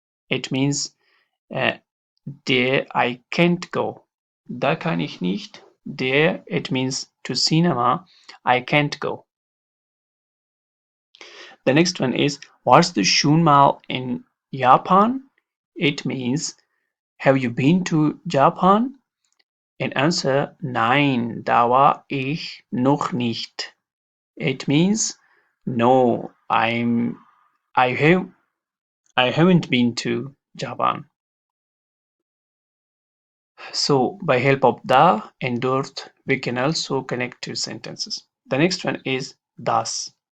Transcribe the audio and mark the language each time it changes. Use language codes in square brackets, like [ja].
[en] It means there I can't go. [de] Da kann ich nicht. [en] There it means to cinema. I can't go. The next one is, [de] warst du schon mal in Japan? [en] It means, have you been to Japan? In answer, [de] nein, da war ich noch nicht. [en] It means, no, I have I haven't been to Japan. So by help of da and dort, we can also connect two sentences. The next one is das.